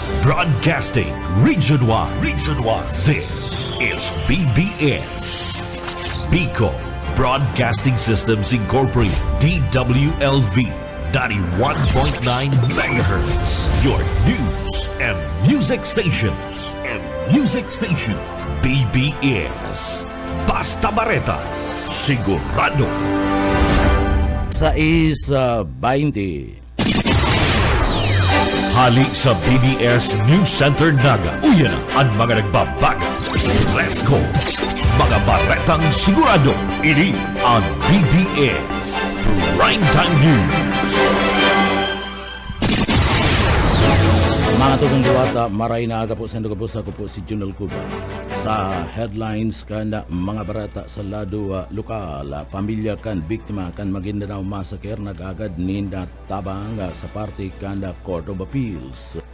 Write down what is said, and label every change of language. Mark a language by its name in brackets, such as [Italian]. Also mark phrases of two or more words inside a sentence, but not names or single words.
[English] Broadcasting Region 1. Region 1. This is BBS. Bicol Broadcasting Systems Incorporated. DWLV 91.9 MHz. Your news and music stations. [Bikol] BBS. Basta Bareta. Sigurado. 6:20. Hali sa BBS News Center Naga. Uyan ang mga nagbabaga. [English] Let's go! [Bikol] Mga baretang sigurado. Ini ang BBS Primetime News. Mga tugong diwata, maray na aga po sa Ndugabos. Ako po si Junel Cuba. Sa headlines kan mga barata sa lado lokal, pamilya kan biktima kan Maguindanao Massacre nagagad ninda tabang sa party kan Court of Appeals.